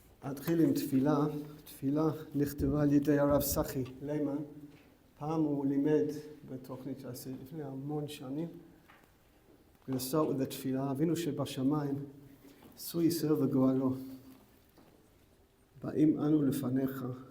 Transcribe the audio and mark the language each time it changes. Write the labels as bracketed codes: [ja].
[he] אתחיל עם תפילה. תפילה נכתבה על ידי הרב סחי לימן. פעם הוא לימד בתוכנית שעשיתי לפני המון שנים. [en] We're going to start with the תפילה. [he] אבינו שבשמיים, עשו ישראל וגואלו. באים אנו לפניך.